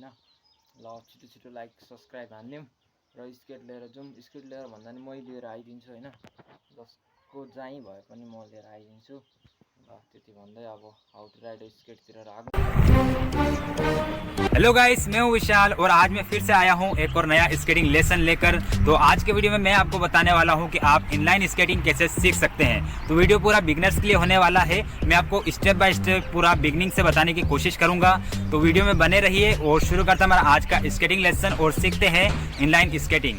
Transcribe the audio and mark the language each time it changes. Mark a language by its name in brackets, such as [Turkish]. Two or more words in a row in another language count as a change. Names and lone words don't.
[Nepali] ल छिटो छिटो [English] like subscribe [Nepali] हानिदिउँ र स्केट लिएर जाउँ। स्केट लिएर भन्दा नि मै लिएर आइदिन्छु होइन, जसको जहीँ भए पनि म लिएर आइदिन्छु। ल त्यति भन्दै अब [English] how to ride [Nepali] स्केटतिर लागौँ। [English] hello guys, [Hindi] मैं हूं विशाल और आज मैं फिर से आया हूं एक और नया [English] skating lesson [Hindi] लेकर। तो आज के वीडियो में मैं आपको बताने वाला हूं कि आप [English] inline skating [Hindi] कैसे सीख सकते हैं। तो वीडियो पूरा बिगनर्स के लिए होने वाला है। मैं आपको [English] step by step [Hindi] पूरा बिगनिंग से बताने की कोशिश करूंगा। तो वीडियो में बने रहिए और शुरू करता हमारा आज का [English] skating lesson [Hindi] और सीखते हैं [English] inline skating.